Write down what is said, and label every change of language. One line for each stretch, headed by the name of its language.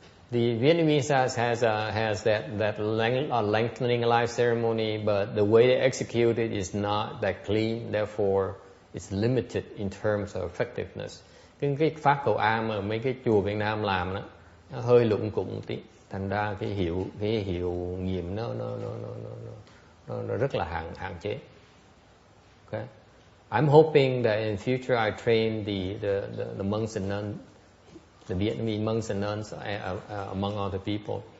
English: The Vietnamese has that lengthening life ceremony, but the way they execute it is not that clean. Therefore, it's limited in terms of effectiveness.
Vietnamese: Cái phát cầu an mà mấy cái chùa Việt Nam làm đó, nó hơi lụng cụng tí. thành ra cái hiệu nghiệm nó rất là hạn chế.
English: Okay. I'm hoping that in future I train the monks and nuns, the Vietnamese monks and nuns among other people.